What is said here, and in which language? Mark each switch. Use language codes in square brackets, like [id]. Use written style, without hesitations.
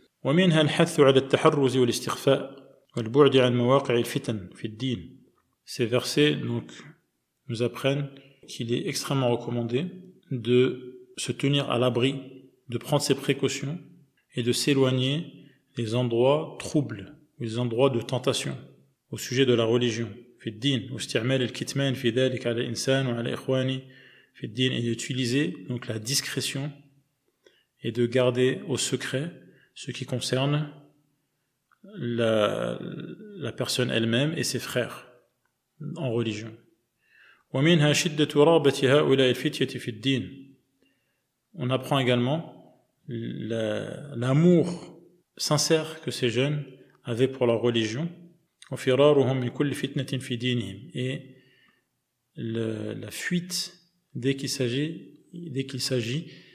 [ar] ومنها الحث على التحرز والاستخفاء والبعد عن مواقع الفتن في الدين. [fr] Ces versets donc nous apprennent qu'il est extrêmement recommandé de se tenir à l'abri, de prendre ses précautions et de s'éloigner des endroits troubles, des endroits de tentation au sujet de la religion. [ar] في الدين واستعمال الكتمان في ذلك على الإنسان وعلى إخوانه في الدين, [fr] et d'utiliser donc la discrétion et de garder au secret ce qui concerne la personne elle-même et ses frères en religion. [ar] ومنها شدة رغبة هؤلاء الفتية في الدين. [fr] On apprend également l'amour sincère que ces jeunes avaient pour leur religion. [ar] وفرارهم من كل فتنة في دينهم, [fr] et la fuite dès qu'il s'agit